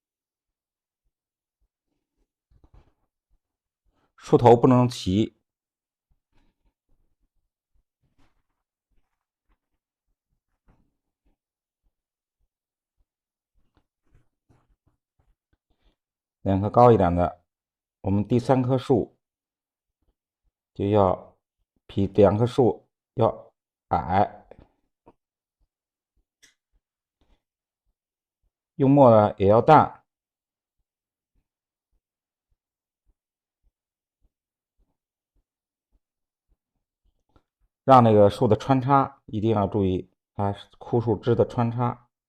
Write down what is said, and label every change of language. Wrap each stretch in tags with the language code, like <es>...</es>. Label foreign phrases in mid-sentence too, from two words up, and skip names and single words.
<zh>樹頭不能齊。2棵高一點的，我們第3棵樹就要比2棵樹要矮，用墨呢也要淡，讓那個樹的穿插一定要注意它枯樹枝的穿插。</zh>